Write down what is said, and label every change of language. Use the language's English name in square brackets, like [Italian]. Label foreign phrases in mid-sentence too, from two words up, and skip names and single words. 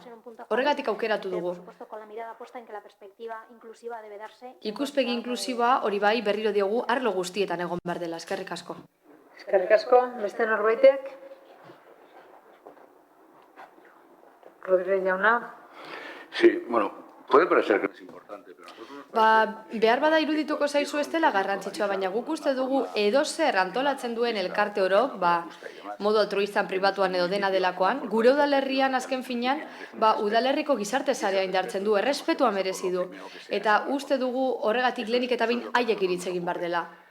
[Basque] Horregatik aukeratu dugu. Ikuspegi inklusiboa hori bai berriro diogu arlo guztietan egon behar dela, eskerrik asko. Eskerrik asko, beste norbaitek? Rodríguez jauna. [Spanish] Sí, bueno, puede parecer que no es importante, pero nosotros... [Basque] Behar bada irudituko zaizu ez dela garrantzitsua, baina guk uste dugu edozer antolatzen duen elkarte orok, modu altruistan pribatuan edo dena delakoan, gure udalerrian azken finean, udalerriko gizarte zarea indartzen du, errespetua merezi du. Eta uste dugu horregatik lehenik eta behin haiek iritz egin behar dela.